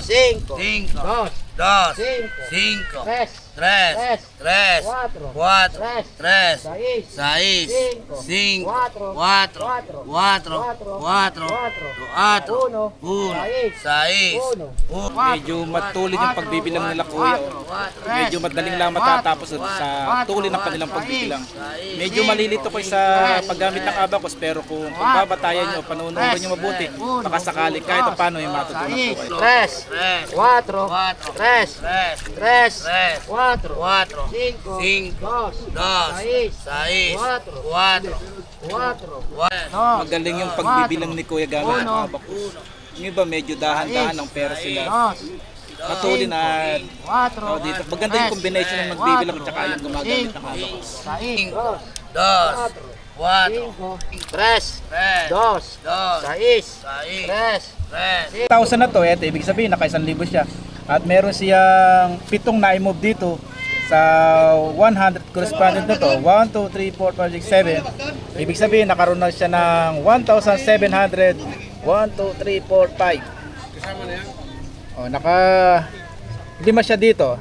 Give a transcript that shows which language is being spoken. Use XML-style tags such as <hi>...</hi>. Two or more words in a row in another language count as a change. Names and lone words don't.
<es>cinco, cinco, dos, dos, cinco, cinco, tres, tres, tres, cuatro, cuatro, tres, tres, seis, seis, cinco, cinco, cuatro, cuatro, cuatro, cuatro, cuatro, cuatro, cuatro, cuatro, uno, uno, seis, seis, uno, uno,</es> <tl>Medyo matulid yung pagbibilang nila kuya. Medyo madaling lang matatapos sa tuloy ng kanilang pagbibilang. Medyo malilito ko sa paggamit ng abacus pero kung pagbabatayan nyo, panunurin nyo mabuti, baka sakali kahit paano yung matutunan po kayo.</tl> <es>tres, tres, cuatro, cuatro, tres, tres, tres, tres, cuatro, cuatro, cinco, cinco, dos, dos, seis, seis, cuatro, cuatro, cuatro, cuatro,</es> <tl>Magaling yung pagbibilang ni kuya gamit ng abacus. Yung iba medyo dahan-dahan ng pera sila.</tl> <es>Dos.</es> <tl>Katulin at</tl> <es>Cuatro.</es> <tl>dito. Maganda yung combination ng magbibilang at saka yung gumagamit ng hawak.</tl> <es>Seis. Dos. Cuatro. Tres. Tres. Dos. Dos. Seis. Seis. Tres. Tres.</es> <tl>1,000 na to, eto, ibig sabihin naka 1,000 siya. At meron siyang 7 na i-move dito sa 100 correspondent na to. 1, 2, 3, 4, 5, 6, 7. Ibig sabihin nakaroon na siya ng 1,700. 1, 2, 3, 4, 5. Oh, naka 5 siya dito.</tl>